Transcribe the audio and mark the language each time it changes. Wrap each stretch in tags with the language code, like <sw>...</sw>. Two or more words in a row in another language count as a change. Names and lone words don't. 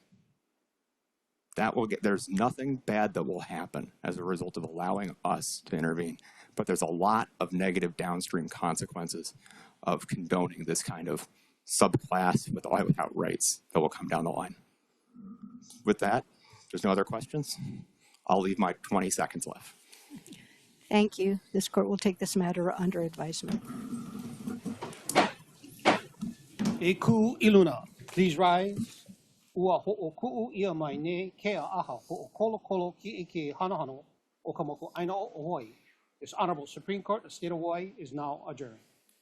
<en>There's nothing bad that will happen as a result of allowing us to intervene, but there's a lot of negative downstream consequences of condoning this kind of subclass without rights that will come down the line. With that, there's no other questions. I'll leave my 20 seconds left. Thank you. This court will take this matter under advisement.</en> <haw>E ku iluna,</haw> <en>please rise.</en> <haw>Ua ho'oku'u ia mai ne kea aha ho'okolo ki eke hanahano o ka moko aina o Hawaii.</haw> <en>This Honorable Supreme Court of the State of Hawaii is now adjourned.</en>